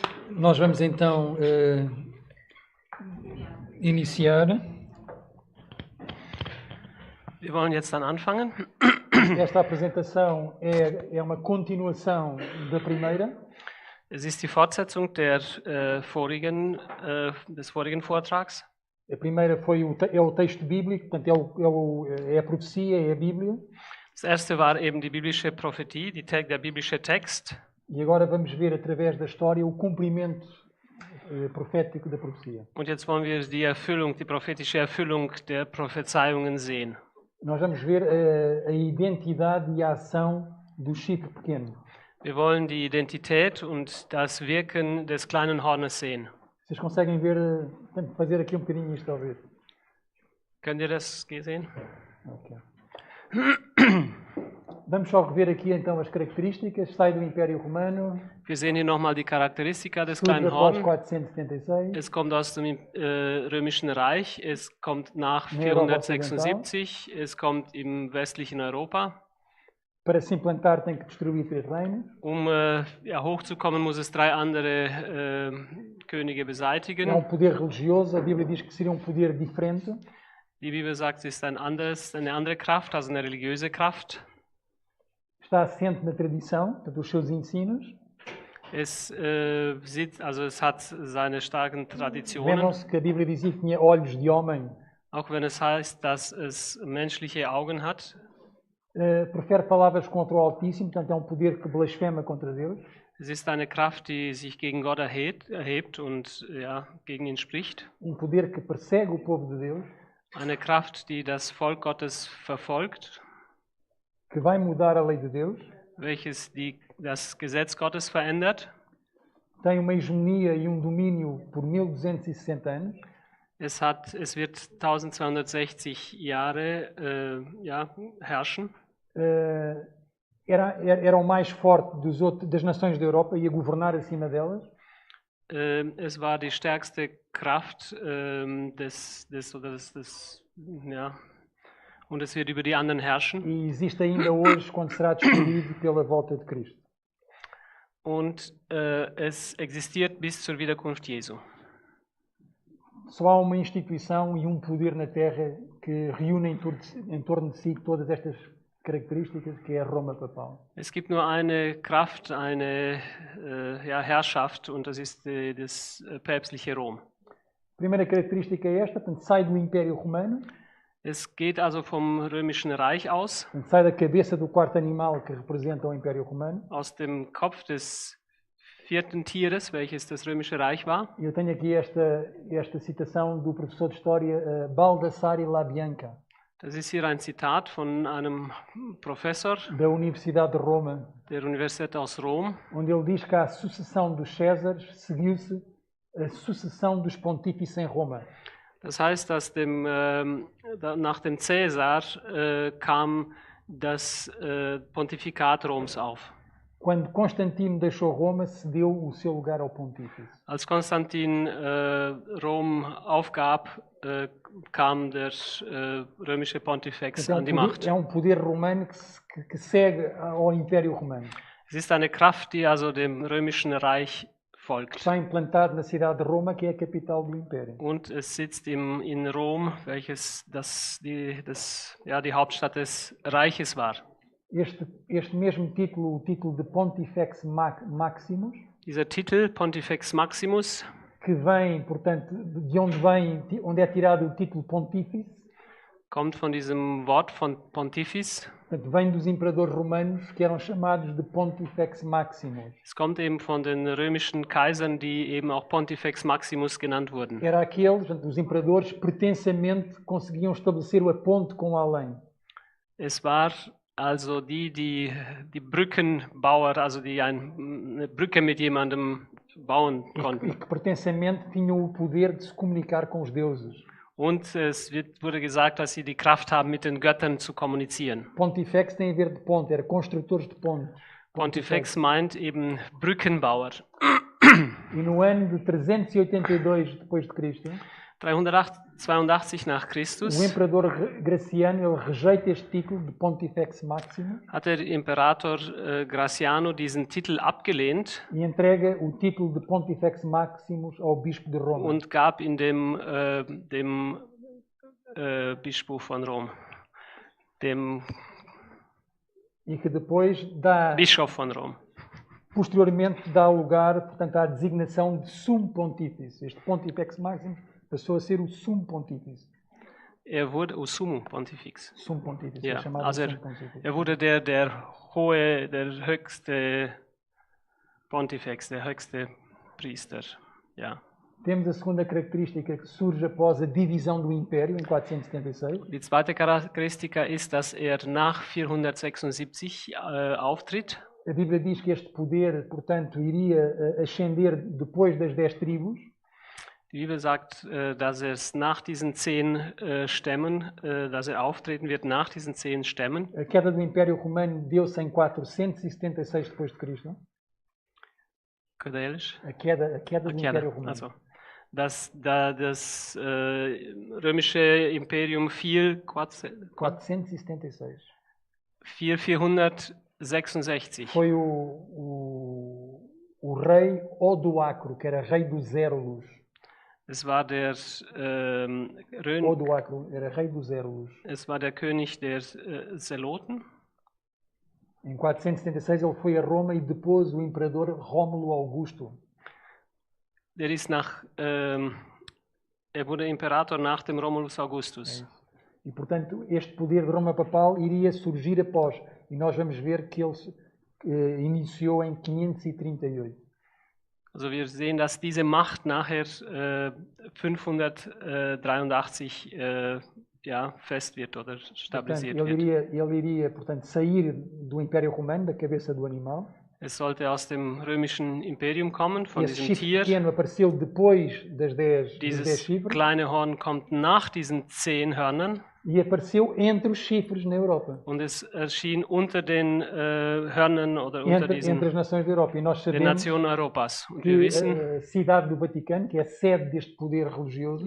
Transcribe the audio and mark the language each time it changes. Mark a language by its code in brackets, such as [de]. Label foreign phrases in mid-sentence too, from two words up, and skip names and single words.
[pt] Nós vamos então iniciar. [de] Wir wollen jetzt dann anfangen. [pt] Esta apresentação é uma continuação da primeira. [de] Es ist die Fortsetzung des vorigen Vortrags. [pt] A primeira é o texto bíblico, portanto é a profecia, é a Bíblia. [de] Das erste war eben die biblische Prophetie, der biblische Text. [pt] E agora vamos ver através da história o cumprimento profético da profecia. [de] Und jetzt wollen wir die prophetische Erfüllung der Prophezeiungen sehen. [pt] Nós vamos ver a identidade e a ação do chifre pequeno. [de] Wir wollen die Identität und das Wirken des kleinen Hornes sehen. [pt] Vocês conseguem ver, tenho fazer aqui bocadinho isto talvez. [de] Könnt ihr das sehen? Okay. [pt] Vamos só rever aqui então as características. Sai do Império Romano. [de] Wir sehen hier nochmal die Charakteristika des [pt] Surge [de] kleinen [pt] após [de] Horns. 476. Es kommt aus dem Römischen Reich, es kommt nach In Europa 476, es kommt im westlichen Europa. [pt] Para se implantar tem que destruir 3 reinos. [de] Hochzukommen muss es 3 andere Könige [pt] É [de] beseitigen. [pt] poder religioso. A Bíblia diz que seria poder diferente. [de] Die Bibel sagt, es ist eine andere Kraft, also eine religiöse Kraft. [pt] Está assente na tradição, portanto, os seus ensinos. [de] Es hat seine starken Traditionen, [pt] Lembram-se que a Bíblia dizia que tinha olhos de homem. [de] auch wenn es heißt, dass es menschliche Augen hat. [pt] Profere palavras contra o Altíssimo, portanto é poder que blasfema contra Deus. [de] Es ist eine Kraft, die sich gegen Gott erhebt und gegen ihn spricht. [pt] Poder que persegue o povo de Deus. [de] Eine Kraft, die das Volk Gottes verfolgt, [pt] Que vai mudar a lei de Deus. [de] welches das Gesetz Gottes verändert. [pt] Tem uma hegemonia e domínio por 1260 anos. [de] Es wird 1260 Jahre herrschen. [pt] Era o mais forte das nações da Europa e a governar acima delas. [de] Es war die stärkste Kraft und es wird über die anderen herrschen. [pt] E existe ainda hoje quando será destruído pela volta de Cristo. [de] Und es existiert bis zur Wiederkunft Jesu. [pt] Só há uma instituição e poder na Terra que reúne em torno de si todas estas características, que é a Roma papal. [de] Es gibt nur eine Kraft, eine Herrschaft, und das ist das päpstliche Rom. [pt] A primeira característica é esta, portanto, sai do Império Romano. [de] Es geht also vom Römischen Reich aus, [pt] Portanto, sai da cabeça do quarto animal que representa o Império Romano. [de] aus dem Kopf des 4. Tieres, welches das Römische Reich war. [pt] Eu tenho aqui esta citação do professor de História Baldassare Labianca, [de] Das ist hier ein Zitat von einem Professor [pt] da Universidade de Roma, [de] der Universität aus Rom, [pt] onde ele diz que a sucessão dos Césares seguiu-se a sucessão dos pontífices em Roma. [de] Das heißt, dass nach dem Cäsar kam das Pontifikat Roms auf. [pt] Quando Constantino deixou Roma, cedeu o seu lugar ao pontífice. [de] Als Konstantin Rom aufgab, kam der römische Pontifex an die Macht. [pt] É poder romano que segue ao Império Romano. [de] Es ist eine Kraft, die also dem römischen Reich folgt. [pt] Está implantado na cidade de Roma, que é a capital do Império. [de] Und es sitzt in Rom, welches die Hauptstadt des Reiches war. [pt] Este mesmo título, o título de Pontifex Maximus, [de] Dieser Titel, Pontifex Maximus, [pt] que vem, portanto, onde é tirado o título Pontífice, [de] kommt von diesem Wort von Pontifex. [pt] portanto, vem dos imperadores romanos que eram chamados de Pontifex Maximus. [de] Es kommt eben von den römischen Kaisern, die eben auch Pontifex Maximus genannt wurden. [pt] Era aqueles, portanto, os imperadores, pretensamente conseguiam estabelecer a ponte com além. [de] Es war also die Brückenbauer, also die eine Brücke mit jemandem bauen [pt] E [de] konnten. [pt] que pretensamente tinham o poder de se comunicar com os deuses. [de] Und wurde gesagt, dass sie die Kraft haben, mit den Göttern zu kommunizieren. [pt] Pontifex tem a ver de ponte, era construtores de ponte. [de] Pontifex meint eben Brückenbauer. [pt] E no ano de 382 depois de Cristo, [de] 482 nach [pt] o [de] Christus [pt] imperador Graciano ele rejeita este título de Pontifex Maximus [de] hat der Imperator Graciano diesen Titel abgelehnt [pt] e entrega o título de Pontifex Maximus ao bispo de Roma. [de] und gab ihn dem Bischof von Rom, dem [pt] E que depois dá, [de] Bischof von Rom. [pt] posteriormente dá lugar, portanto, à designação de Sumo Pontífice. Este Pontifex Maximus passou a ser o Sumo Pontífice. [de] Wurde o Sumo Pontifex. [pt] Sumo Pontífice, [de] Ja, [pt] é chamado [de] also [pt] Sumo Pontífice. [de] er wurde der höchste Pontifex, der höchste Priester. Ja. [pt] Temos a segunda característica que surge após a divisão do Império, em 476. [de] Die zweite Charakteristik ist, dass nach 476 auftritt. [pt] A Bíblia diz que este poder, portanto, iria ascender depois das 10 tribos. [de] Die Bibel sagt, dass es nach diesen 10 Stämmen, dass auftreten wird nach diesen 10 Stämmen. [pt] A queda do Império Romano deu-se em 476 depois de Cristo. A queda do Império Romano. [de] Also, das römische Imperium fiel 476. 466. [pt] Foi o rei Odoacro, que era rei dos Érulos. [de] Es war der [pt] Odoacro era rei dos Érulos. [de] Es war der König der Zeloten. [pt] Em 476 ele foi a Roma e depois o imperador Rómulo Augusto. [de] Er wurde Imperator nach dem Romulus Augustus. [pt] E portanto este poder de Roma papal iria surgir após. E nós vamos ver que ele iniciou em 538. [de] Also wir sehen, dass diese Macht nachher 583 fest wird oder stabilisiert [pt] portanto, [de] wird. [pt] Ele iria, portanto, sair do Império Romano, da cabeça do animal. [de] Es sollte aus dem römischen Imperium kommen, von [pt] Esse [de] diesem [pt] chifre [de] Tier. [pt] pequeno apareceu depois das 10 chifres. [de] Kleine Horn kommt nach diesen 10 Hörnern. [pt] E apareceu entre os chifres na Europa. [de] Und es erschien unter den Hörnern oder unter [pt] entre as nações da Europa. E nós [de] den [pt] sabemos [de] Nationen Europas. Und [pt] que [de] wir wissen, [pt] a cidade do Vaticano, que é a sede deste poder religioso,